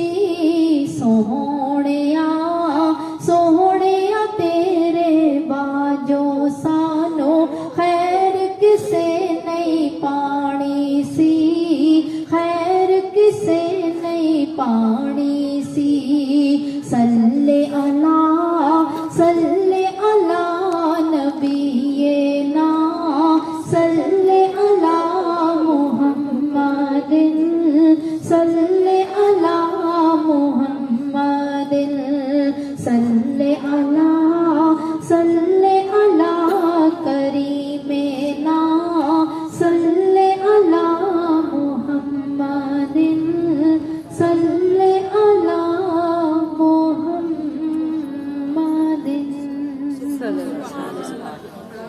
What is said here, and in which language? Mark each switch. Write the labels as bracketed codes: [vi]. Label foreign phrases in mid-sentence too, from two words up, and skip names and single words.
[pa] ਸੋਹਣਿਆ ਸੋਹਣਿਆ ਤੇਰੇ ਬਾਜੋਂ ਸਾਨੂੰ ਖ਼ੈਰ ਕਿਸੇ ਨਹੀਂ ਪਾਣੀ ਸੀ, ਖ਼ੈਰ ਕਿਸੇ ਨਹੀਂ ਪਾਣੀ ਸੀ। [ar] صل على صل على نبيه نا، صل على محمد, صل على محمد، صل على صل على كريمنا، صل على محمد، صل على محمد.